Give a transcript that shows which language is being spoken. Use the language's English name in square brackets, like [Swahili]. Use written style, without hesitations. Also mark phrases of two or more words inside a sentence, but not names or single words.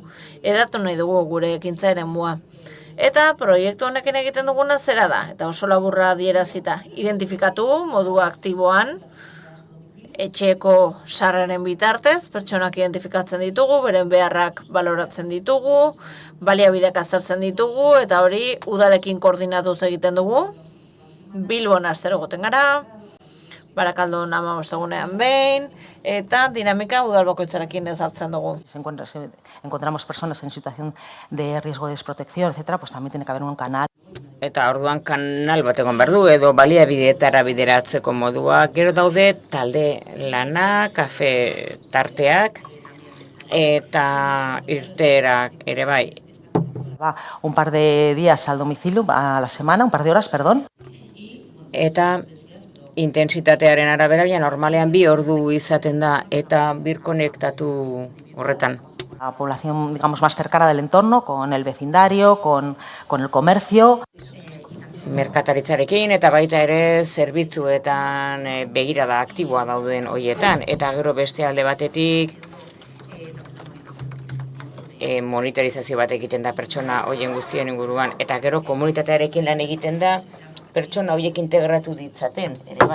[Basque] Edatu nahi dugu gure ekintza eremua. Eta proiektu honekin egiten duguna zera da, eta oso laburra adierazita, identifikatu modu aktiboan etxeko sarreren bitartez, pertsonak identifikatzen ditugu, beren beharrak baloratzen ditugu, baliabideak aztertzen ditugu, eta hori udalekin koordinatuz egiten dugu. Bilbon astero egoten gara, Barakaldon 15 egunean behin, eta dinamika udal bakoitzarekin ezartzen dugu. [Spanish] Encontramos personas en situación de riesgo de desprotección, etcétera, pues también tiene que haber un canal. [Basque] Eta orduan kanal bat egon behar du, edo baliabideetara bideratzeko modua. Gero daude talde lana, kafe tarteak, eta irteerak ere bai. [Spanish] Va un par de días al domicilio, a la semana, un par de horas, perdón. [Basque] Eta intensitatearen arabera, normalean 2 ordu izaten da, eta birkonektatu horretan. [Spanish] La población, digamos, más cercana del entorno, con el vecindario, con el comercio. [Basque] Merkataritzarekin eta baita ere zerbitzuetan begirada aktiboa dauden hoietan. Eta gero beste alde batetik monitorizazio bat egiten da pertsona hoien guztien inguruan. Eta gero komunitatearekin lan egiten da pertsona horiek integratu ditzaten, ere bai.